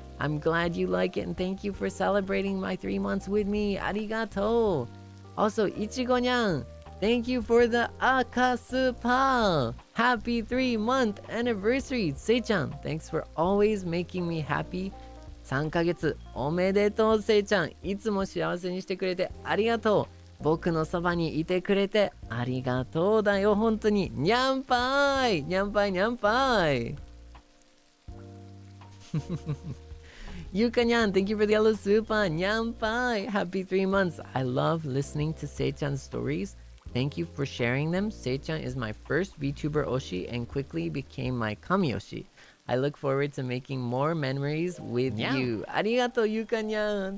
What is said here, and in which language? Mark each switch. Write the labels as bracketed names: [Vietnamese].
[English] I'm glad you like it, and thank you for celebrating my 3 months with me. Arigato. Also, Ichigo-nyan, thank you for the Akasupa. Happy 3-month anniversary. Sei-chan, thanks for always making me happy. [Japanese] 3ヶ月おめでとう、せいちゃん。いつも幸せにしてくれてありがとう。僕のそばにいてくれてありがとうだよ、本当に。にゃんぱい、にゃんぱい、にゃんぱい。 [English] Yuka Nyan, thank you for the yellow super. Nyanpai, happy 3 months. I love listening to Sei-chan's stories. Thank you for sharing them. Sei-chan is my first VTuber Oshi and quickly became my Kami Oshi. I look forward to making more memories with you. Arigato, Yuka Nyan.